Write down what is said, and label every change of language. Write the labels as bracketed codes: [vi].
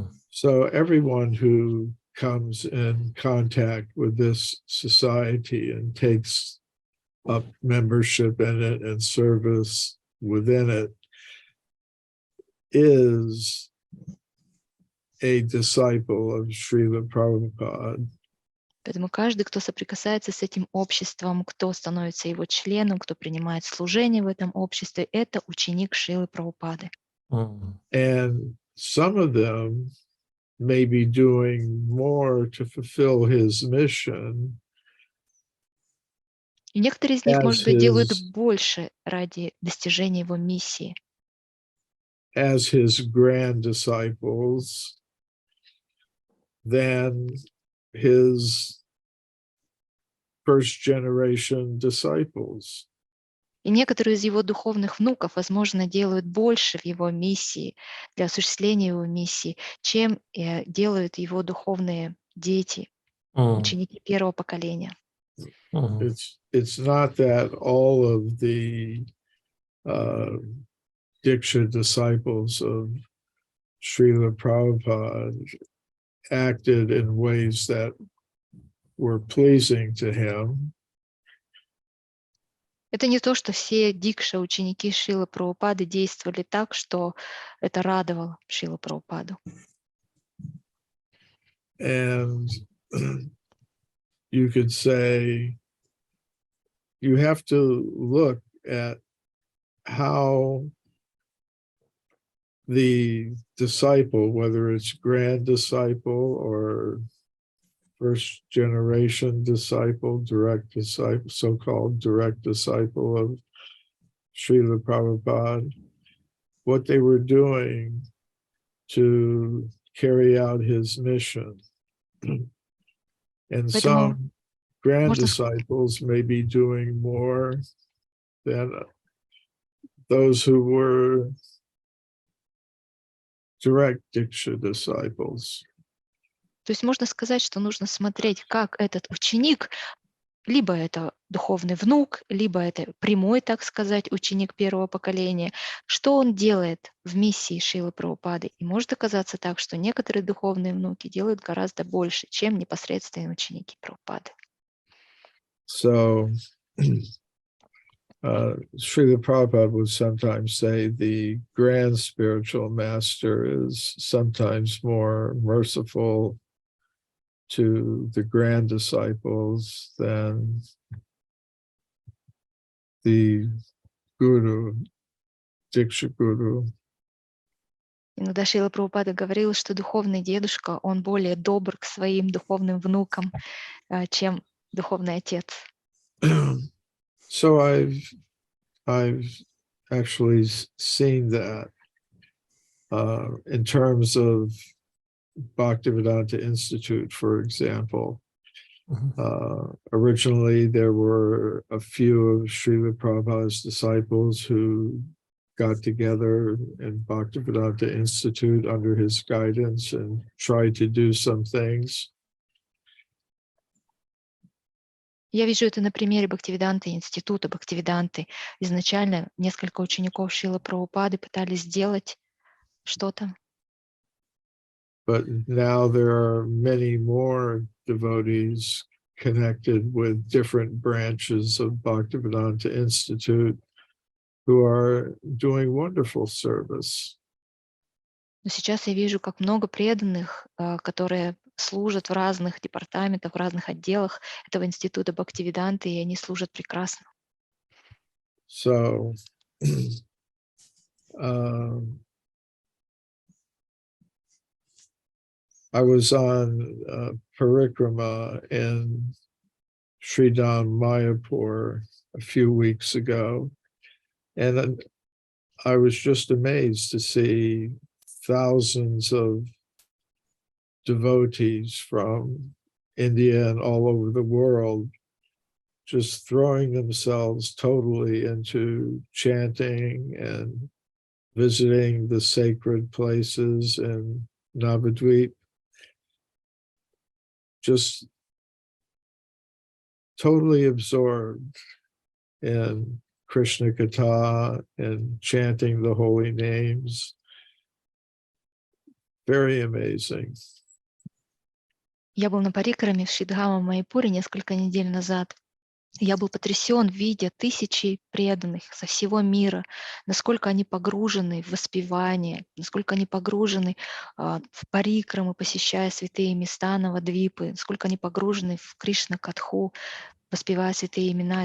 [en] So everyone who comes in contact with this society and takes up membership in it and service within it is a disciple of Srila Prabhupada. [ru] Поэтому каждый, кто соприкасается с этим обществом, кто становится его членом, кто принимает служение в этом обществе, это ученик Шрилы Прабхупады. [en] And some of them may be doing more to fulfill his mission. [ru] И некоторые из них, может быть, делают больше ради достижения его миссии. [en] As his grand disciples than his first generation disciples. [ru] И некоторые из его духовных внуков, возможно, делают больше в его миссии, для осуществления его миссии, чем делают его духовные дети, ученики первого поколения. [en] It's not that all of the Diksha disciples of Srila Prabhupada acted in ways that were pleasing to him. [ru] Это не то, что все дикша, ученики Шрилы Прабхупады действовали так, что это радовало Шрилу Прабхупаду. [en] And you could say you have to look at how the disciple, whether it's grand disciple or first generation disciple, direct disciple, so-called direct disciple of Srila Prabhupada, what they were doing to carry out his mission. And some grand disciples may be doing more than those who were direct Diksha disciples. [ru] То есть можно сказать, что нужно смотреть, как этот ученик, либо это духовный внук, либо это прямой, так сказать, ученик первого поколения, что он делает в миссии Шрилы Прабхупады. И может оказаться так, что некоторые духовные внуки делают гораздо больше, чем непосредственные ученики Прабхупады. [en] So, Srila Prabhupada would sometimes say the grand spiritual master is sometimes more merciful to the grand disciples than the guru, Diksha Guru. [ru] Иногда Шрила Прабхупада говорил, что духовный дедушка, он более добр к своим духовным внукам, чем духовный отец. [en] So I've actually seen that in terms of Bhaktivedanta Institute, for example. Originally, there were a few of Srila Prabhupada's disciples who got together in Bhaktivedanta Institute under his guidance and tried to do some things. [ru] Я вижу это на примере Бхактивиданты, института Бхактивиданты. Изначально несколько учеников Шрилы Прабхупады пытались сделать что-то. [en] But now there are many more devotees connected with different branches of Bhaktivedanta Institute who are doing wonderful service. [ru] Но сейчас я вижу, как много преданных, которые служат в разных департаментах, в разных отделах этого института Бхактивиданты, и они служат прекрасно. [en] So, I was on parikrama in Sridham Mayapur a few weeks ago, and I was just amazed to see thousands of devotees from India and all over the world just throwing themselves totally into chanting and visiting the sacred places in Navadvip. Just totally absorbed in Krishna Katha and chanting the holy names. Very amazing. [ru] Я был на парикраме в Шридхама Майяпуре несколько недель назад. Я был потрясен, видя тысячи преданных со всего мира, насколько они погружены в воспевание, насколько они погружены в парикрамы, посещая святые места Навадвипы, насколько они погружены в Кришна-катху, воспевая святые имена.